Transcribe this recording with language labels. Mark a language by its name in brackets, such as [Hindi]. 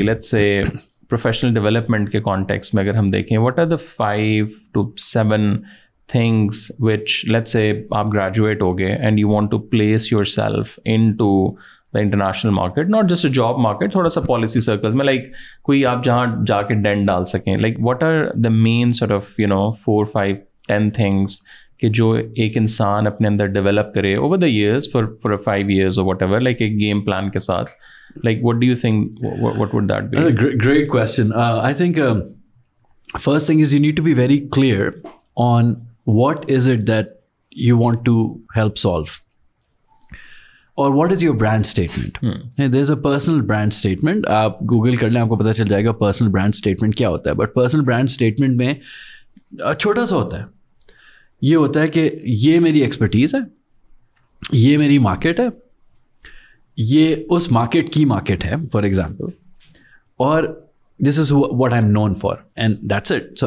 [English] let's say professional development کے context میں اگر ہم دیکھیں, what are the 5 to 7 things which, let's say [Urdu] آپ گریجویٹ ہو گئے [English] and you want to place yourself into the international market, not just a job market, [Urdu] تھوڑا سا [English] policy circles میں, like [Urdu] کوئی آپ جہاں جا کے ڈینٹ ڈال سکیں. [English] like what are the main sort of 4, 5, 10 things [Urdu] کہ جو ایک انسان اپنے اندر ڈیولپ کرے [English] over the years for 5 years or whatever, like [Urdu] ایک گیم پلان کے ساتھ. [English] like what do you think, what would that be? Great question. I think first thing is you need to be very clear on what is it that you want to help solve, or what is your brand statement. There's a personal brand statement. [Urdu] آپ Google کر لیں, آپ کو پتہ چل جائے گا personal brand statement کیا ہوتا ہے. بٹ personal brand statement میں چھوٹا سا ہوتا ہے. یہ ہوتا ہے کہ یہ میری ایکسپرٹیز ہے, یہ میری مارکیٹ ہے, یہ اس مارکیٹ کی مارکیٹ ہے [English] for example, [Urdu] اور [English] This is what I'm known for, and that's it.